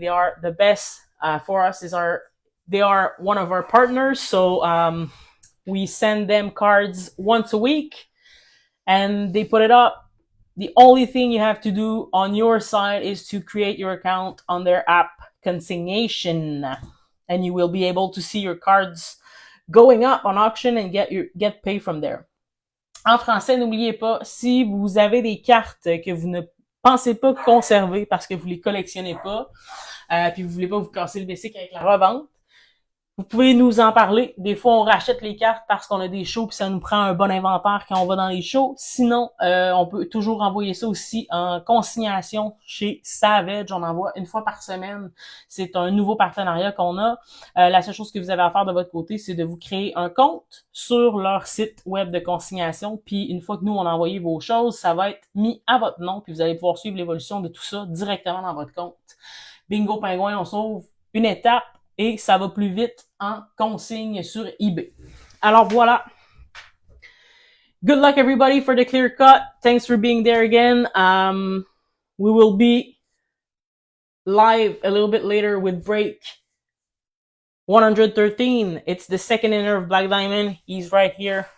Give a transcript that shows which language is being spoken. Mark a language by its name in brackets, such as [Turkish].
[English] They are the best for us. They are one of our partners, so we send them cards once a week and they put it up. The only thing you have to do on your side is to create your account on their app Consignation, and you will be able to see your cards going up on auction and get paid from there. [French] En français, n'oubliez pas, si vous avez des cartes que vous ne pensez pas conserver parce que vous les collectionnez pas, puis vous voulez pas vous casser le basic avec la revente, vous pouvez nous en parler. Des fois, on rachète les cartes parce qu'on a des shows puis ça nous prend un bon inventaire quand on va dans les shows. Sinon, on peut toujours envoyer ça aussi en consignation chez Savage. On envoie une fois par semaine. C'est un nouveau partenariat qu'on a. La seule chose que vous avez à faire de votre côté, c'est de vous créer un compte sur leur site web de consignation. Puis une fois que nous, on a envoyé vos choses, ça va être mis à votre nom. Puis vous allez pouvoir suivre l'évolution de tout ça directement dans votre compte. Bingo Pingouin, on sauve une étape. Et ça va plus vite en consigne sur eBay. Alors voilà. [English] Good luck everybody for the clear cut. Thanks for being there again. We will be live a little bit later with break 113. It's the second inner of Black Diamond. He's right here